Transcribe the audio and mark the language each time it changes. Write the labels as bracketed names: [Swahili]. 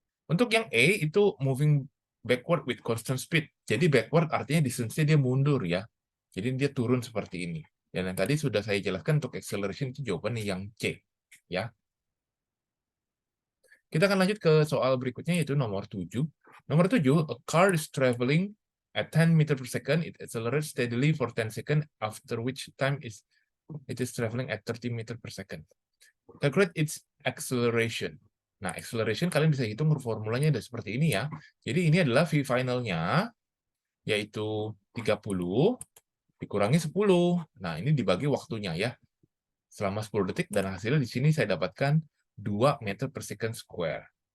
[English] Untuk yang A itu moving backward with constant speed. [Indonesian] Jadi backward artinya distance-nya dia mundur ya. Jadi dia turun seperti ini. Dan yang tadi sudah saya jelaskan untuk acceleration itu jawabannya yang C. Ya. Kita akan lanjut ke soal berikutnya yaitu nomor 7. [English] Nomor 7, a car is traveling at 10 meter per second. It accelerates steadily for 10 seconds, after which time it is traveling at 30 meter per second. Calculate its acceleration. [Indonesian] Nah, acceleration kalian bisa hitung formulanya ada seperti ini ya. Jadi ini adalah V finalnya, yaitu 30 dikurangi 10. Nah, ini dibagi waktunya ya. Selama 10 detik, dan hasilnya di sini saya dapatkan 2 meter per second square.